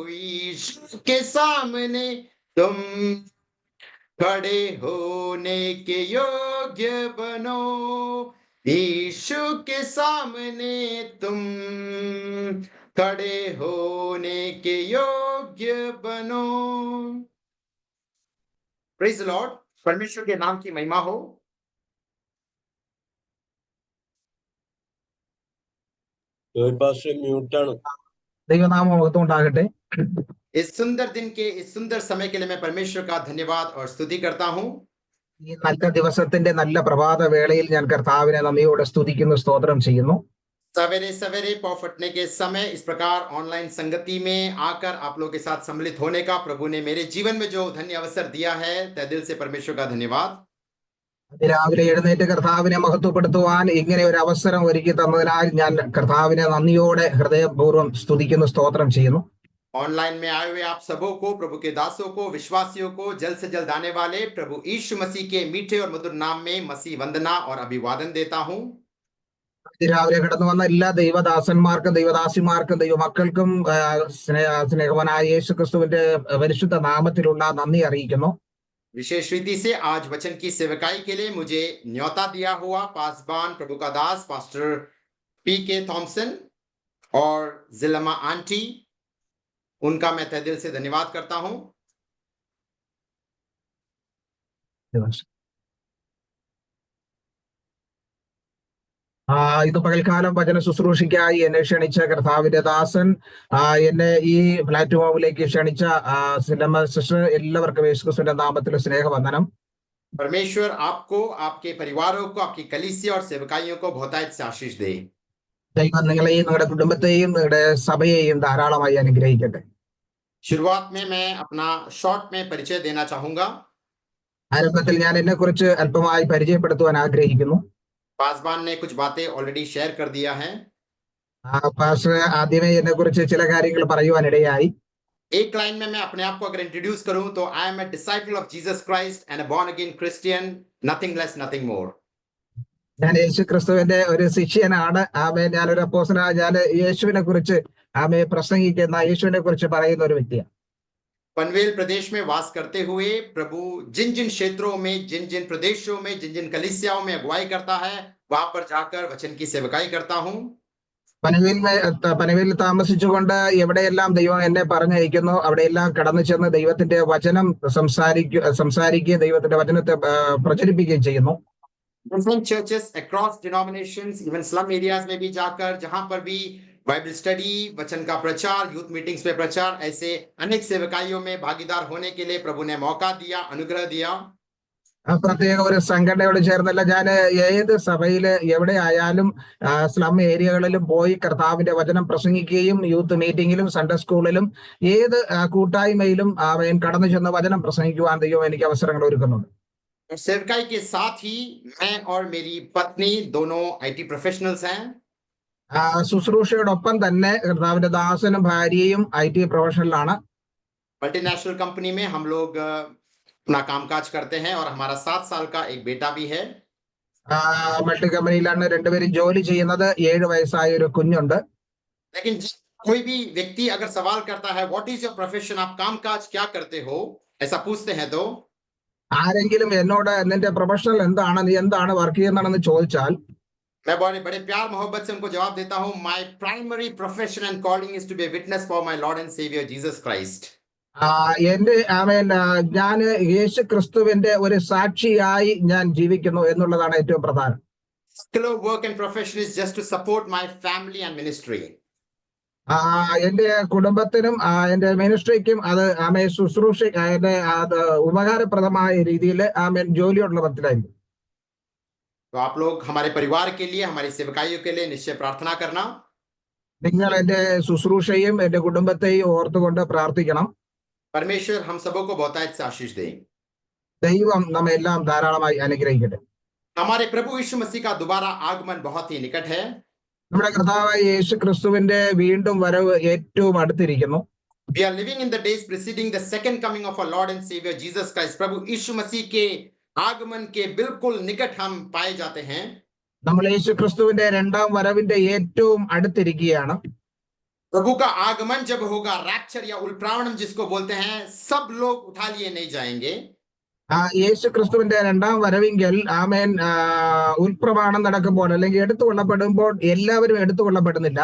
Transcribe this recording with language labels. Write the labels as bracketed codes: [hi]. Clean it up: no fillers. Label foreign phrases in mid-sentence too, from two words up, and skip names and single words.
[hi] यीशु के सामने तुम खड़े होने के योग्य बनो। यीशु के सामने तुम खड़े होने के योग्य बनो। [en] Praise the Lord. [hi] परमेश्वर के नाम की महिमा हो। [ml] മ്യൂട്ടാണ്. ദൈവനാമം മഹത്വം ഉണ്ടാകട്ടെ. [hi] इस सुंदर दिन के इस सुंदर समय के लिए मैं परमेश्वर का धन्यवाद और स्तुति करता हूं। [ml] ഈ നല്ല ദിവസത്തിന്റെ നല്ല പ്രഭാത വേളയിൽ ഞാൻ കർത്താവിനെ നന്ദിയോടെ സ്തുതിക്കുന്നു, സ്തോത്രം ചെയ്യുന്നു. [hi] सवेरे सवेरे पौ फटने के समय इस प्रकार ऑनलाइन संगति में आकर आप लोगों के साथ सम्मिलित होने का प्रभु ने मेरे जीवन में जो धन्य अवसर दिया है, तहे दिल से परमेश्वर का धन्यवाद। [ml] രാവിലെ എഴുന്നേറ്റ് കർത്താവിനെ മഹത്വപ്പെടുത്തുവാൻ ഇങ്ങനെ ഒരു അവസരം ഒരുക്കി തന്നതിനാൽ ഞാൻ കർത്താവിനെ നന്ദിയോടെ ഹൃദയപൂർവ്വം സ്തുതിക്കുന്നു, സ്തോത്രം ചെയ്യുന്നു. [hi] ऑनलाइन में आए हुए आप सबों को, प्रभु के दासों को, विश्वासियों को, जल्द से जल्द आने वाले प्रभु यीशु मसीह के मीठे और मधुर नाम में मसीह वंदना और अभिवादन देता हूं। [ml] രാവിലെ കടന്നു വന്ന എല്ലാ ദൈവദാസന്മാർക്കും ദൈവദാസിമാർക്കും ദൈവമക്കൾക്കും സ്നേഹവാനായ യേശു ക്രിസ്തുവിന്റെ പരിശുദ്ധ നാമത്തിലുള്ള നന്ദി അറിയിക്കുന്നു. [hi] विशेष रीति से आज वचन की सेवकाई के लिए मुझे न्योता दिया हुआ पासबान प्रभु का दास पास्टर पी.के. थॉमसन और जिलमा आंटी, उनका मैं तहे दिल से धन्यवाद करता हूं। [ml] ഇത് പകൽക്കാലം വചന ശുശ്രൂഷയ്ക്കായി എന്നെ ക്ഷണിച്ച കർത്താവിന്റെ ദാസൻ, എന്നെ ഈ പ്ലാറ്റ്ഫോമിലേക്ക് ക്ഷണിച്ച സിസ്റ്റർ, എല്ലാവർക്കും യേശുക്രിസ്തുവിന്റെ നാമത്തിൽ സ്നേഹവന്ദനം. [hi] परमेश्वर आपको, आपके परिवारों को, आपकी कलीसिया और सेवकाइयों को बहुतायत से आशीष दे। [ml] ദൈവം നിങ്ങളെയും നിങ്ങളുടെ കുടുംബത്തെയും നിങ്ങളുടെ സഭയെയും ധാരാളമായി അനുഗ്രഹിക്കട്ടെ. [hi] शुरुआत में मैं अपना शॉर्ट में परिचय देना चाहूंगा। [ml] ആരംഭത്തിൽ ഞാൻ എന്നെ കുറിച്ച് അല്പമായി പരിചയപ്പെടുത്തുവാൻ ആഗ്രഹിക്കുന്നു. [hi] पासबान ने कुछ बातें [en] already share [hi] कर दिया है। [ml] പാസ്റ്റർ ആദ്യമേ എന്നെ കുറിച്ച് ചില കാര്യങ്ങൾ പറയുവാനിടയായി. [hi] एक लाइन में मैं अपने आप को अगर इंट्रोड्यूस करूं तो [en] I am a disciple of Jesus Christ and a born again Christian, nothing less nothing more. [ml] ഞാൻ യേശു ക്രിസ്തുവിന്റെ ഒരു ശിഷ്യനാണ്. ഞാനൊരു അപ്പോസ്തലനാണ്. ഞാൻ യേശുവിനെ കുറിച്ച് പ്രസംഗിക്കുന്ന, യേശുവിനെ കുറിച്ച് പറയുന്ന ഒരു വ്യക്തിയാണ്. [hi] पनवेल प्रदेश में वास करते हुए प्रभु जिन जिन क्षेत्रों में, जिन जिन प्रदेशों में, जिन जिन कलीसियाओं में अगुवाई करता है, वहां पर जाकर वचन की सेवकाई करता हूं। [ml] പനവേലിൽ താമസിച്ചുകൊണ്ട് എവിടെയെല്ലാം ദൈവം എന്നെ പറഞ്ഞയക്കുന്നു അവിടെയെല്ലാം കടന്നു ചെന്ന് ദൈവത്തിന്റെ വചനം സംസാരിക്കുകയും ദൈവത്തിന്റെ വചനത്തെ പ്രചരിപ്പിക്കുകയും ചെയ്യുന്നു. [en] Different churches across denominations, even slum areas [hi] में भी जाकर, जहां पर भी [en] Bible study, [hi] वचन का प्रचार, [en] youth meetings [hi] में प्रचार, ऐसे अनेक सेवकाइयों में भागीदार होने के लिए प्रभु ने मौका दिया, अनुग्रह दिया। [ml] പ്രത്യേക ഒരു സംഘടനയോട് ചേർന്നല്ല, ഞാൻ ഏത് സഭയില് എവിടെ ആയാലും സ്ലം ഏരിയകളിലും പോയി കർത്താവിന്റെ വചനം പ്രസംഗിക്കുകയും യൂത്ത് മീറ്റിംഗിലും സൺഡേ സ്കൂളിലും ഏത് കൂട്ടായ്മയിലും കടന്നു ചെന്ന് വചനം പ്രസംഗിക്കുവാൻ ദൈവം എനിക്ക് അവസരങ്ങൾ ഒരുക്കുന്നുണ്ട്. [hi] सेवकाई के साथ ही मैं और मेरी पत्नी दोनों [en] IT professionals [hi] हैं। [ml] ശുശ്രൂഷയോടൊപ്പം തന്നെ കർത്താവിന്റെ ദാസനും ഭാര്യയും IT പ്രൊഫഷണലാണ്. [en] multinational company [hi] में हम लोग अपना कामकाज करते हैं और हमारा 7 साल का एक बेटा भी है। [ml] മൾട്ടി കമ്പനിയിലാണ് രണ്ടുപേരും ജോലി ചെയ്യുന്നത്. 7 വയസ്സായ ഒരു കുഞ്ഞുണ്ട്. [hi] लेकिन कोई भी व्यक्ति अगर सवाल करता है [en] What is your profession, [hi] आप कामकाज क्या करते हो, ऐसा पूछते हैं तो [ml] ആരെങ്കിലും എന്നോട് നിന്റെ പ്രൊഫഷണൽ എന്താണ്, നീ എന്താണ് വർക്ക് ചെയ്യുന്നതെന്ന് ചോദിച്ചാൽ [hi] मैं बड़े प्यार मोहब्बत से उनको जवाब देता हूं, [en] My primary profession and calling is to be a witness for my Lord and Savior Jesus Christ. [ml] എന്റെ ഞാൻ യേശു ക്രിസ്തുവിന്റെ ഒരു സാക്ഷിയായി ഞാൻ ജീവിക്കുന്നു എന്നുള്ളതാണ് ഏറ്റവും പ്രധാനം. [en] Secular work and profession is just to support my family and ministry. [ml] എന്റെ കുടുംബത്തിനും എന്റെ മിനിസ്ട്രിക്കും അത് ശുശ്രൂഷ അത് ഉപകാരപ്രദമായ രീതിയിൽ ജോലിയുള്ള പത്തിലായിരിക്കും. [hi] तो आप लोग हमारे परिवार के लिए, हमारी सेवकाइयों के लिए निश्चय प्रार्थना करना. [ml] നിങ്ങൾ എന്റെ ശുശ്രൂഷയും എന്റെ കുടുംബത്തെയും ഓർത്തുകൊണ്ട് പ്രാർത്ഥിക്കണം. [hi] परमेश्वर हम सबों को बहुतायत से आशीष दे. [ml] ദൈവം നമ്മെല്ലാം ധാരാളമായി അനുഗ്രഹിക്കട്ടെ. [hi] हमारे प्रभु यीशु मसीह का दोबारा आगमन बहुत ही निकट है. [ml] നമ്മുടെ കർത്താവായ യേശു ക്രിസ്തുവിന്റെ വീണ്ടും വരവ് ഏറ്റവും അടുത്തിരിക്കുന്നു. [en] We are living in the days preceding the second coming of our Lord and Savior Jesus Christ. [hi] प्रभु यीशु मसीह के आगमन के बिल्कुल निकट हम पाए जाते हैं. [ml] നമ്മൾ യേശു ക്രിസ്തുവിന്റെ രണ്ടാം വരവിന്റെ ഏറ്റവും അടുത്തിരിക്കുകയാണ്. [hi] प्रभु का आगमन जब होगा, रैप्चर या उल्प्रावणम जिसको बोलते हैं, सब लोग उठा लिए नहीं जाएंगे. [ml] യേശു ക്രിസ്തുവിന്റെ രണ്ടാം വരവിങ്കൽ ഉൽപ്രമാണം നടക്കുമ്പോൾ അല്ലെങ്കിൽ എടുത്തുകൊള്ളപ്പെടുമ്പോൾ എല്ലാവരും എടുത്തുകൊള്ളപ്പെടുന്നില്ല.